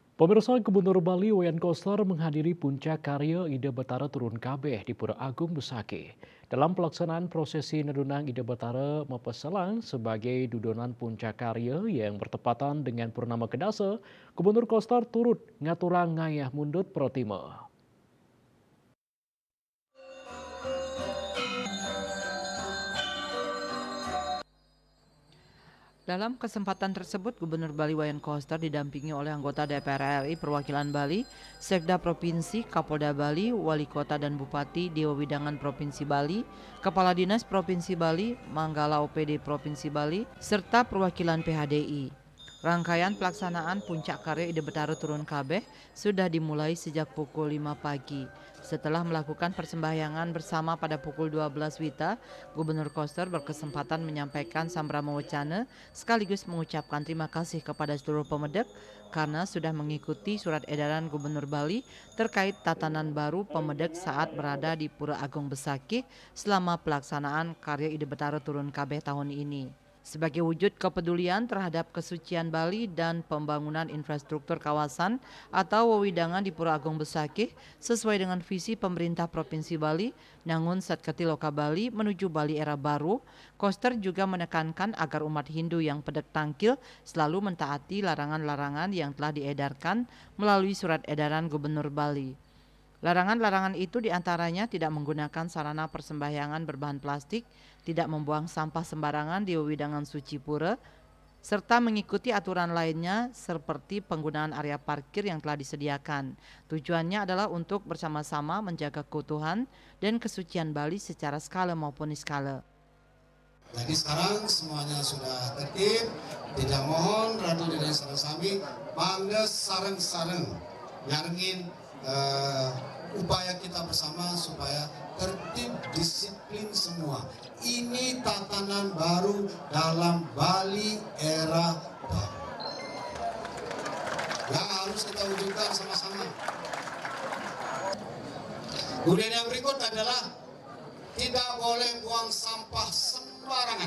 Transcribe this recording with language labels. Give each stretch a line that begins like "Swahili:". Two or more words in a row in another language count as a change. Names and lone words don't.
Indonesian: Pemirsa Gubernur Bali Wayan Koster menghadiri puncak karya Ida Batara Turun Kabeh di Pura Agung Besaki. Dalam pelaksanaan prosesi nedunang Ida Batara Mapeselang sebagai dudonan puncak karya yang bertepatan dengan Purnama Kedasa, Gubernur Koster turut
Balinese: ngaturang ngayah mundut protime.
Indonesian: Dalam kesempatan tersebut, Gubernur Bali Wayan Koster didampingi oleh anggota DPR RI perwakilan Bali, Sekda Provinsi, Kapolda Bali, Wali Kota dan Bupati, Dewa Widangan Provinsi Bali, Kepala Dinas Provinsi Bali, Manggala OPD Provinsi Bali, serta perwakilan PHDI. Rangkaian pelaksanaan Puncak Karya Ide Betara Turun Kabeh sudah dimulai sejak pukul 5 pagi. Setelah melakukan persembahyangan bersama pada pukul 12 WITA, Gubernur Koster berkesempatan menyampaikan
Balinese: sambrama wacana
Indonesian: sekaligus mengucapkan terima kasih kepada seluruh pemedek karena sudah mengikuti surat edaran Gubernur Bali terkait tatanan baru pemedek saat berada di Pura Agung Besakih selama pelaksanaan Karya Ide Betara Turun Kabeh tahun ini. Sebagai wujud kepedulian terhadap kesucian Bali dan pembangunan infrastruktur kawasan atau wewidangan di Pura Agung Besakih sesuai dengan visi pemerintah Provinsi Bali, Nangun Satkati Loka Bali menuju Bali era baru, Koster juga menekankan agar umat Hindu yang
Balinese: pedek tangkil
Indonesian: selalu mentaati larangan-larangan yang telah diedarkan melalui surat edaran Gubernur Bali. Larangan-larangan itu diantaranya tidak menggunakan sarana persembahyangan berbahan plastik, tidak membuang sampah sembarangan di wewidangan suci pura, serta mengikuti aturan lainnya seperti penggunaan area parkir yang telah disediakan. Tujuannya adalah untuk bersama-sama menjaga keutuhan dan kesucian Bali secara skala maupun niskala. Jadi sekarang semuanya sudah tertib, tidak mohon Ratu Dede Sarasami,
Balinese: mangga sareng-sareng nyarengin
Indonesian: upaya kita bersama supaya tertib disiplin semua. Ini tatanan baru dalam Bali era baru yang harus kita wujudkan sama-sama. Kemudian yang berikut adalah tidak boleh buang sampah sembarangan.